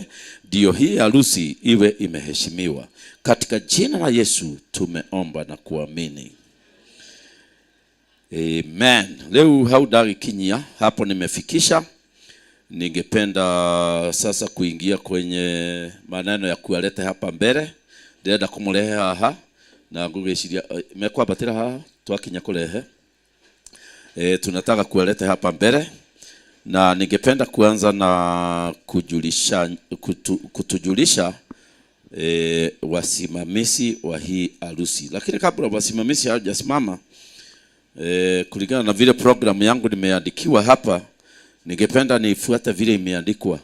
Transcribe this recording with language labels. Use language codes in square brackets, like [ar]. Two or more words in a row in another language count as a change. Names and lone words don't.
[sw] Ndio hii harusi iwe imeheshimiwa. Katika jina la Yesu tumeomba na kuamini. Amen. Leo haudakinyia hapo nimefikisha. Ningependa sasa kuingia kwenye maneno ya kualeta hapa mbele. [mer] Ndenda kumulehe haha na ngugeciria mekwa batira haha twakinya kulehe. [sw] Tunataka kualeta hapa mbele na ningependa kuanza na kutujulisha wasimamizi wa hii harusi. Lakini kabla wasimamizi hawajasimama, kulingana na vile programu yangu nimeandikiwa hapa, ningependa nifuate vile imeandikwa.